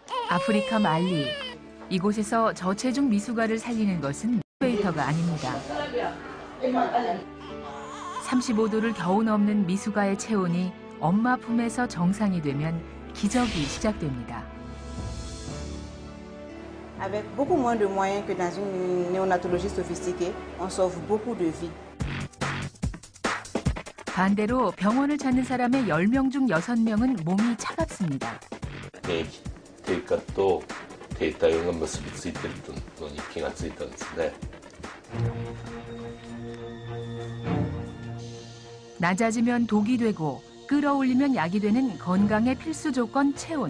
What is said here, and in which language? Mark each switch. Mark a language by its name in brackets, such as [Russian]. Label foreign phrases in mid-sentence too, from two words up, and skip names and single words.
[Korean] 아프리카 말리. 이곳에서 저체중 미숙아를 살리는 것은 인큐베이터가 아닙니다. 35도를 겨우 넘는 미숙아의 체온이 엄마 품에서 정상이 되면 기적이 시작됩니다. [French] Avec beaucoup moins de moyens que dans une néonatologie sophistiquée, on sauve beaucoup de vies. [Korean] 반대로 병원을 찾는 사람의 10명 중 6명은 몸이 차갑습니다. [Japanese] 低下と低体温が結びついているのに気がついたんですね。 [Korean] 낮아지면 독이 되고 끌어올리면 약이 되는 건강의 필수 조건 체온.